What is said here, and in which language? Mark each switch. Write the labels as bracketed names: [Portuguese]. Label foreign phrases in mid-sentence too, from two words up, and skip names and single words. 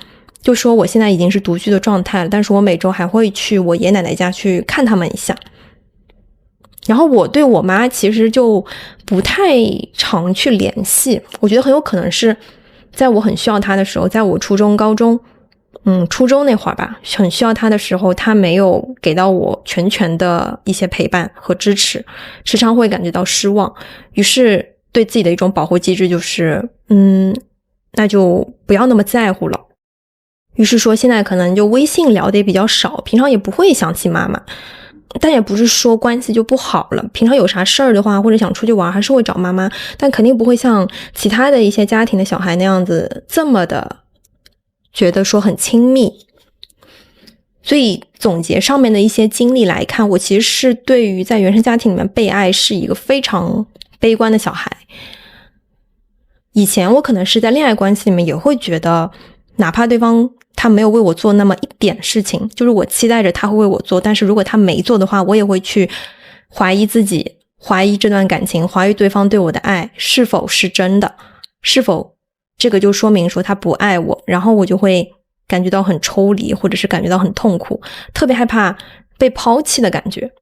[Chinese] 就說我現在已經是獨居的狀態了，但是我每周還會去我爺爺奶奶家去看他們一下。然後我對我媽其實就不太常去聯繫，我覺得很有可能是在我很需要她的時候，在我初中高中初中那會兒吧，很需要她的時候，她沒有給到我全的一些陪伴和支持，时常會感覺到失望，於是對自己的一種保護機制就是那就不要那麼在乎了。於是說現在可能就微信聊的也比較少，平常也不會想起媽媽，但也不是說關係就不好了，平常有啥事兒的話，或者想出去玩還是會找媽媽，但肯定不會像其他的一些家庭的小孩那樣子這麼的覺得說很親密。所以總結上面的一些經歷來看，我其實是對於在原生家庭裡面被愛是一個非常悲觀的小孩。以前我可能是在戀愛關係裡面也會覺得，哪怕對方他沒有為我做那麼一點事情，就是我期待着他會為我做，但是如果他沒做的話，我也會去懷疑自己，懷疑這段感情，懷疑對方對我的愛是否是真的，是否這個就說明說他不愛我，然後我就會感覺到很抽離，或者是感覺到很痛苦，特別害怕被拋棄的感覺。